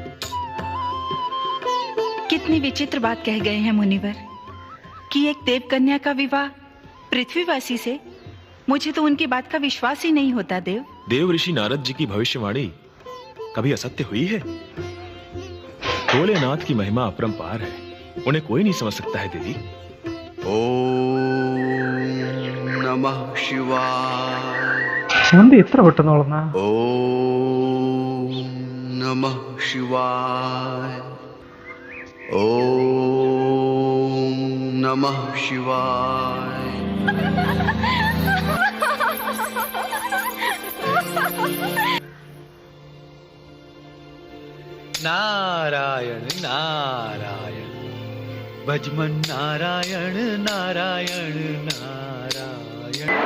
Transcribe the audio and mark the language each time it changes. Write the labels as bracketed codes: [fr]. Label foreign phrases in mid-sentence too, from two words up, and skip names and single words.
[hi] कितनी विचित्र बात कह गए हैं मुनिवर कि एक देवकन्या का विवाह पृथ्वीवासी से। मुझे तो उनकी बात का विश्वास ही नहीं होता देव। देव ऋषि नारद जी की भविष्यवाणी कभी असत्य हुई है? भोलेनाथ की महिमा अपरंपार है, उन्हें कोई नहीं समझ सकता है देवी। [sa] ओम नमः शिवाय। [ml] ശാന്തി എത്ര പെട്ടെന്ന് വളർന്ന? [sa] ओम नमः शिवाय। ओम नमः शिवाय। [hi] नारायण नारायण, भजमन नारायण नारायण नारायण।